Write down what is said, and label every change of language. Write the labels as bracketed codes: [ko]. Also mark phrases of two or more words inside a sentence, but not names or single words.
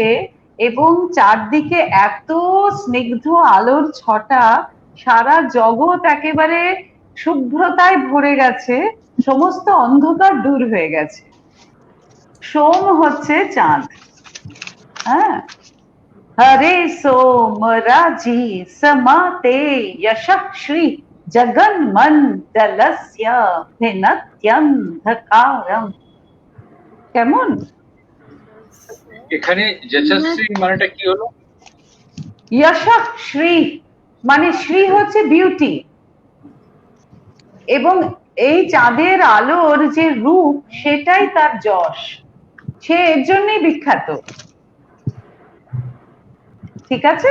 [bn] এবং চারদিকে এত স্নিগ্ধ আলোর ছটা সারা জগৎ একেবারে শুভ্রতায় ভরে গেছে সমস্ত অন্ধকার দূর হয়ে গেছে সোম হচ্ছে চাঁদ হ্যাঁ [sa] हरे सोम राजी समाते यशस्वी जगन मंडलस्य भिन्नत्यंधकारम [bn] কেমন এখানে যশস্বী মানেটা কি হলো? यशस्वी মানে শ্রী হচ্ছে বিউটি এবং এই চাঁদের আলোর যে রূপ সেটাই তার যশ সে এর জন্যই বিখ্যাত ঠিক আছে